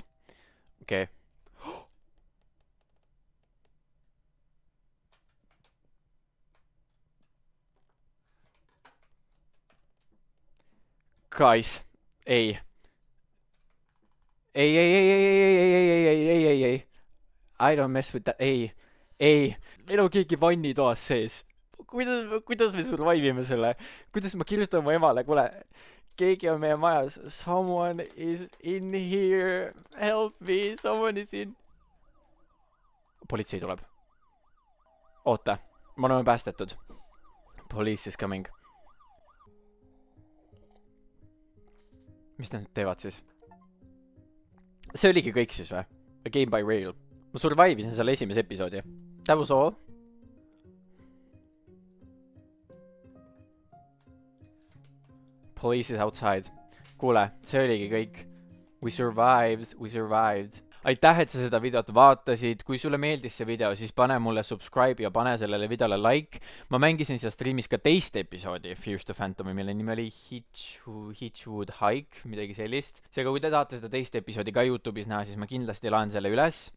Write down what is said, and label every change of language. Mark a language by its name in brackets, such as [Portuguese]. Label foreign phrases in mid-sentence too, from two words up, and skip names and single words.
[Estonian] Okei. Guys, ei. Ei. [English] I don't mess with that, [Estonian] ei. Meil on keegi vannitoas sees. Kuidas me survivime selle? Kuidas ma kirjutan mu emale, kuule, keegi on meie majas. [English] Someone is in here. Help me, someone is in. [Estonian] Politsei tuleb. Oota, me oleme päästetud. [English] Police is coming. [Estonian] Mis nad teevad siis? See oligi kõik siis või? A Game by Rail. Ma survive'isin selle esimese episoodi. [English] That was all. Police is outside. [Estonian] Kuule, see oligi kõik. [English] We survived. [Estonian] Aitäh, et sa seda videot vaatasid. Kui sulle meeldis see video, siis pane mulle subscribe ja pane sellele videole like. Ma mängisin seal streamis ka teist episoodi Fears to Phantomi, mille nimi oli Hitchwood Hike, midagi sellist. Seega, kui te tahate seda teist episoodi ka YouTube'is näha, siis ma kindlasti laen selle üles.